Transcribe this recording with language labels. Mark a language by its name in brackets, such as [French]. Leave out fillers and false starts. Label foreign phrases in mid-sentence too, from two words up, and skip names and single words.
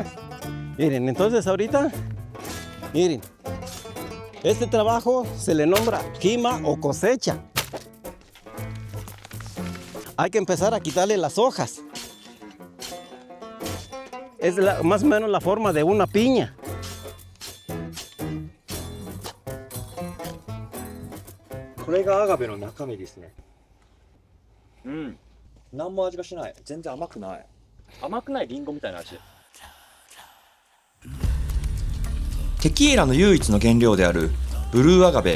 [Spanish] Miren, entonces ahorita, miren, este trabajo se le nombra quima o cosecha. Hay que empezar a quitarle las hojas. Es más o menos la forma de una piña. [Japanese] これがアガベの中身ですね。うん。何も味がしない。全然甘くない。甘くないリンゴみたいな味。テキーラの唯一の原料であるブルーアガベ。